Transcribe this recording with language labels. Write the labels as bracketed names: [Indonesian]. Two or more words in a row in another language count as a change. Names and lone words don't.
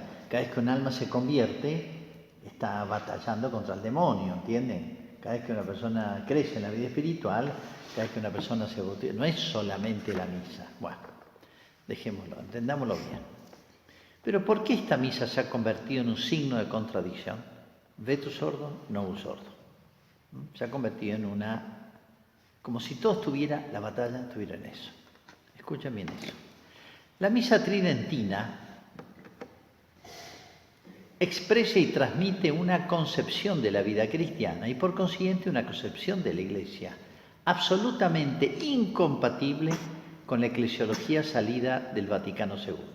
[Spanish] Cada vez que un alma se convierte, está batallando contra el demonio, ¿entienden? Cada vez que una persona crece en la vida espiritual, cada vez que una persona se bautiza, no es solamente la misa. Bueno, dejémoslo, entendámoslo bien. Pero ¿por qué esta misa se ha convertido en un signo de contradicción? [Latin] Vetus ordo, novus ordo. [Spanish] Se ha convertido en una, como si todo estuviera, la batalla estuviera en eso. Escuchen bien eso. La misa tridentina expresa y transmite una concepción de la vida cristiana y por consiguiente una concepción de la Iglesia absolutamente incompatible con la eclesiología salida del Vaticano II.